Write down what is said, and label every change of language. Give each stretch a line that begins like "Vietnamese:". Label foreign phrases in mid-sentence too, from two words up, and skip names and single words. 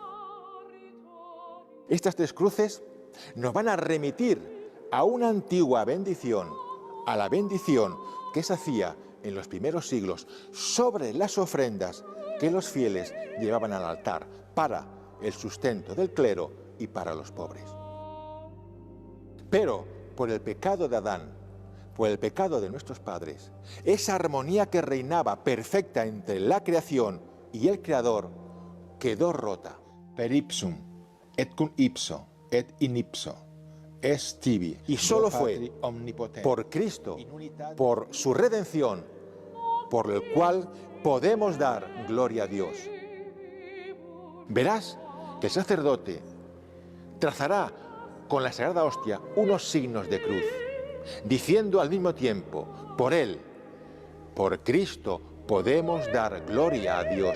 Spanish: Estas 3 cruces nos van a remitir a una antigua bendición, a la bendición que se hacía en los primeros siglos sobre las ofrendas que los fieles llevaban al altar para el sustento del clero y para los pobres. Pero por el pecado de Adán, por el pecado de nuestros padres, esa armonía que reinaba perfecta entre la creación y el Creador quedó rota.
Latin: Per ipsum, et cum ipso, et in ipso, est tibi.
Spanish: Y solo
Latin: Deo
Spanish: fue
Latin: Patri omnipotente,
Spanish: por Cristo,
Latin: in unitate
Spanish: por su redención, por el cual podemos dar gloria a Dios. Verás que el sacerdote trazará con la Sagrada Hostia unos signos de cruz, diciendo al mismo tiempo, por Él, por Cristo, podemos dar gloria a Dios.